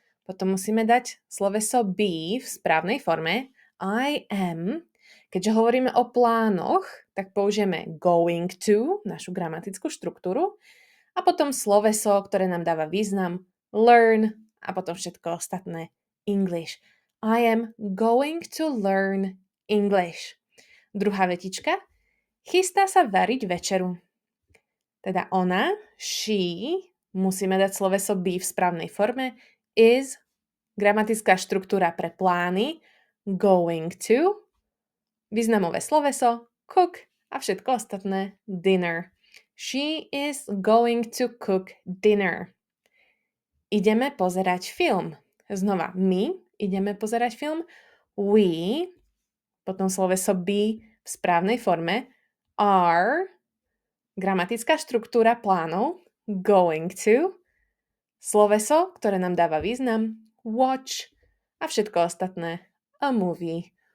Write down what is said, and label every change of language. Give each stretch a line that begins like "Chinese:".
Slovak: Potom musíme dať sloveso be v správnej forme.
English: I am.
Slovak: Keďže hovoríme o plánoch, tak použijeme going to, našu gramatickú štruktúru, a potom sloveso, ktoré nám dáva význam, learn, a potom všetko ostatné, English.
English: I am going to learn English.
Slovak: Druhá vetička. Chystá sa variť večeru. Teda ona, she, musíme dať sloveso be v správnej forme, is, gramatická štruktúra pre plány, going to, významové sloveso, cook a všetko ostatné, dinner.
English: She is going to cook dinner.
Slovak: Ideme pozerať film. Znova, my ideme pozerať film, we, potom sloveso be v správnej forme, are, gramatická štruktúra plánov, going to, sloveso, ktoré nám dáva význam, watch a všetko ostatné, a movie.